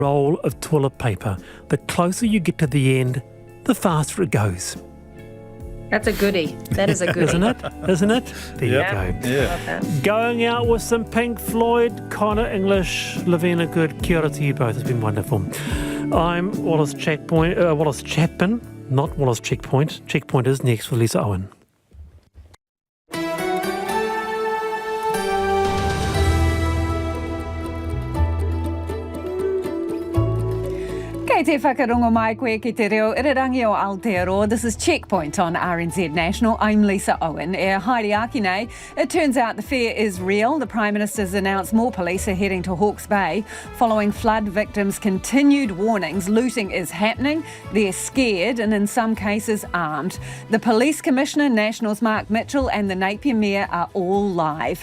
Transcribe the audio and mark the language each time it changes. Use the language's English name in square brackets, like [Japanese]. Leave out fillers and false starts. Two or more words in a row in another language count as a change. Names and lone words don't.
[English] roll of toilet paper. The closer you get to the end, the faster it goes. That's a goodie. That is a goodie. Isn't it? There you go. Yeah. Going out with some Pink Floyd, Connor English, Lavina Good. [Māori] Kia ora [English] to you both. It's been wonderful. I'm Wallace Chapman, not Wallace Checkpoint. Checkpoint is next with Lisa Owen. [Māori] Kei te whakarongo mai koe ki te reo irirangi o Aotearoa. [English] This is Checkpoint on RNZ National. I'm Lisa Owen. [Māori] Haere aki nei. [English] It turns out the fear is real. The Prime Minister's announced more police are heading to Hawke's Bay following flood victims' continued warnings. Looting is happening. They're scared and in some cases armed. The Police Commissioner, Nationals Mark Mitchell and the Napier Mayor are all live.